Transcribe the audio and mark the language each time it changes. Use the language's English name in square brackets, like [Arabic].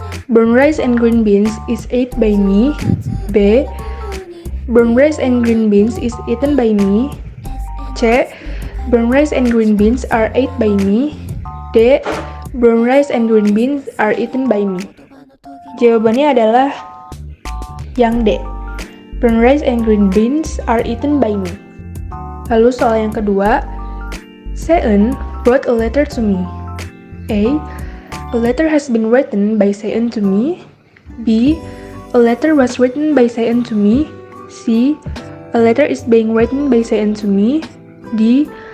[English] Brown rice and green beans is ate by me. B. Brown rice and green beans is eaten by me. C. Brown rice and green beans are ate by me. D. Brown rice and green beans are eaten by me. [Indonesian] Jawabannya adalah yang D. [English] Brown rice and green beans are eaten by me. [Indonesian] Lalu soal yang kedua, [English] Seun wrote a letter to me. A. A letter has been written by Seun to me. B. A letter was written by Seun to me. C. A letter is being written by Seun to me. D.